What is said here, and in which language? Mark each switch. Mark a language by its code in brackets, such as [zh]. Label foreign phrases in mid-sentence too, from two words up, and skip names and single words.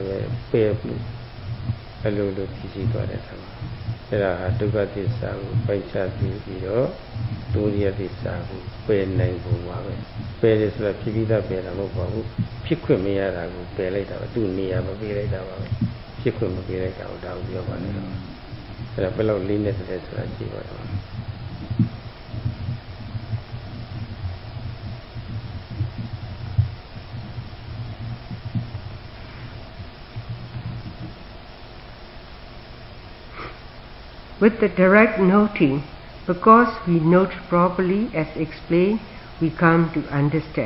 [my] ပဲပယ်မှုအလိုလိုသိရှိသွားတဲ့အခါမှာအဲ့ဒါဟာဒုက္ခသစ္စာကိုပိုင်းခြားသိပြီးတော့သမုဒိယသစ္စာကိုပယ်နိုင်ပုံပါပဲပယ်တယ်ဆိုတာဖြစ်ပြီးသားပယ်တာမဟုတ်ပါဘူးဖြစ်ခွင့်မရတာကိုပယ်လိုက်တာပဲသူ့နေရာမပေးလိုက်တာပါပဲဖြစ်ခွင့်မပေးလိုက်တာကိုဒါကိုပြောပါလိမ့်တော့အဲ့ဒါဘယ်လောက်လေးနဲ့တည်းဆိုတာကြည့်ပါတော့ [en] With the direct noting, because we note properly as explained, we come to understand.